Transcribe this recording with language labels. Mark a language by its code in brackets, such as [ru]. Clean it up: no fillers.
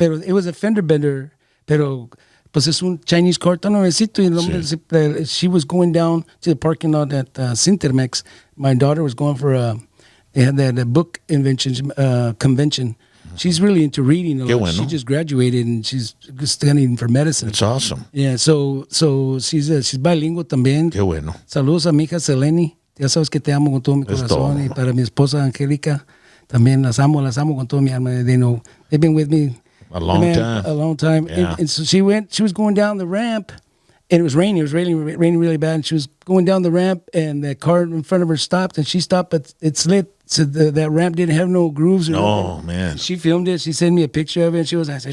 [en] Pero it was a fender bender. [es] Pero pues es un [en] Chinese car [es] tan nuevecito. Y el hombre, [en] she was going down to the parking lot at Cintermex. My daughter was going for they had that book convention. She's really into reading a lot. [es] Bueno. [en] She just graduated and she's studying for medicine. It's awesome. Yeah, so she's bilingual también. [es] Qué bueno. Saludos a mi hija Seleni. Ya sabes que te amo con todo mi corazón. Y para mi esposa Angélica, también las amo con todo mi alma. [en] They've been with me a long time. A long time. Yeah. And so she was going down the ramp, And it was raining. It was raining really bad. And she was going down the ramp, and the car in front of her stopped, and she stopped, but it slid. So that ramp didn't have no grooves. Oh, man. She filmed it. She sent me a picture of it. I said,